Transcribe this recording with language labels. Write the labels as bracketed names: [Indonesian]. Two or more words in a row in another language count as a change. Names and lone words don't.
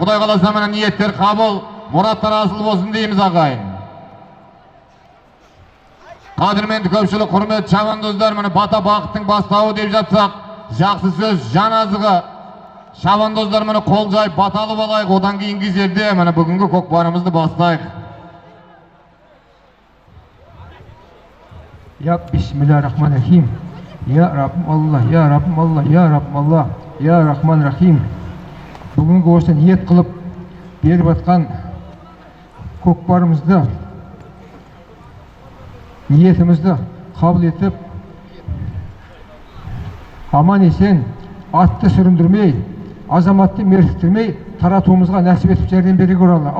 [Kazakh] Құдай қаласа ниеттер қабыл, мұраттар асыл болсын дейміз ағайын. Қадірменді көпшілік, құрметті шабандоздар, бата бақыттың бастауы деп жатсақ, жақсы сөз, жан азығы. Шабандоздар қол жайып баталып алайық, одан кейінгі жерде бүгінгі көкпарымызды бастайық. [Arabic] يا بسم الله الرحمن الرحيم. يا ربي الله، يا ربي الله، يا ربي الله، يا رحمن الرحيم. [Kazakh] Бүгінгі осы ниет қылып беріп атқан көкпарымызды, ниетімізді қабыл етіп, аман есен, атты сүріндірмей, азаматты мертіктірмей, таратуымызға нәсіп етіп жәрдем бере көр Алла.